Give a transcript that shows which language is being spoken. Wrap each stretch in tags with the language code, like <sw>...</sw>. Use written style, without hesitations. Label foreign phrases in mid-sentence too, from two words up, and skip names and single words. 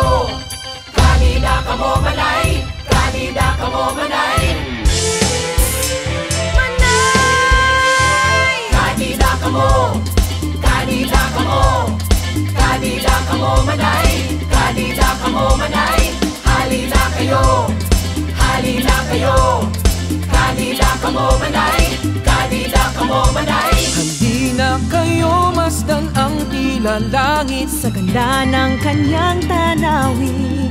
<war>Kadida kamo manay, kadida kamo manay. Manay! Kadida kamo, kadida kamo, kadida kamo manay, kadida kamo manay.</war> <tl>Halina kayo, halina kayo.</tl> <war>Kadida kamo manay, kadida kamo manay.</war> <tl>Hindi na kayo masdan ang tila langit sa ganda ng kanyang tanawin.</tl>